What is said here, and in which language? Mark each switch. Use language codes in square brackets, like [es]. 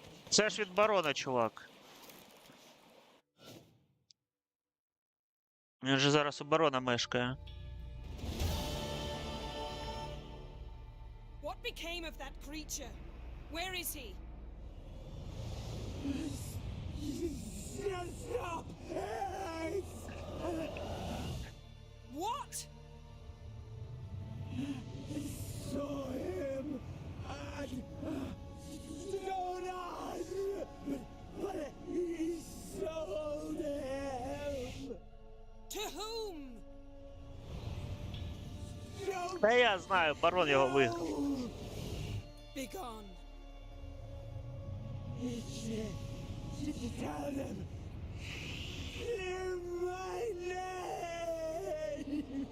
[uk] Це ж від барона, чувак. Він же зараз у барона мешкає. [en] What became of that creature? Where is he? Stop! What? Saw him and Jonas, but he sold him. To whom? [uk] Та я знаю, барон його виграв. [en] Begone. Tell them. Hear my name.